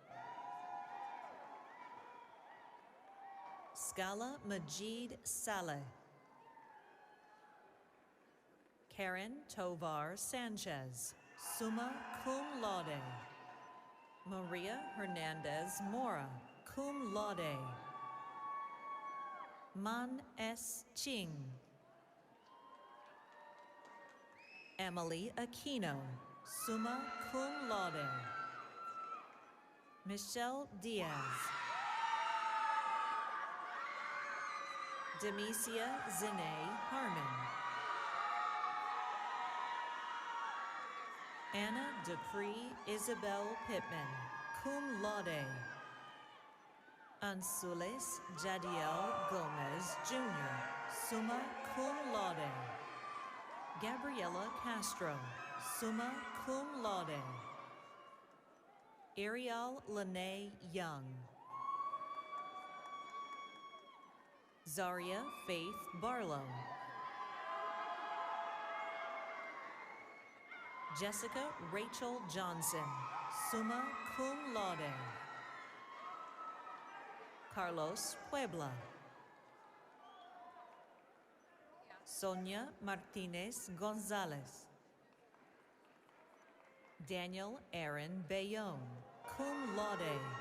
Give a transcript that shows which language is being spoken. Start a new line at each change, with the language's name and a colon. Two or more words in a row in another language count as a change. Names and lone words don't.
English: Scala Majid Saleh. Karen Tovar Sanchez,
Latin: summa cum laude.
English: Maria Hernandez Mora,
Latin: cum laude.
English: Man S. Ching. Emily Aquino,
Latin: summa cum laude.
English: Michelle Diaz. Demesia Zine Harmon. Anna Dupree Isabel Pittman,
Latin: cum laude.
English: Ansules Jadiel Gomez Jr.,
Latin: summa cum laude.
English: Gabriela Castro,
Latin: summa cum laude.
English: Ariel Lene Young. Zaria Faith Barlow. Jessica Rachel Johnson,
Latin: summa cum laude.
English: Carlos Puebla. Sonia Martinez Gonzalez. Daniel Aaron Bayonne,
Latin: cum laude.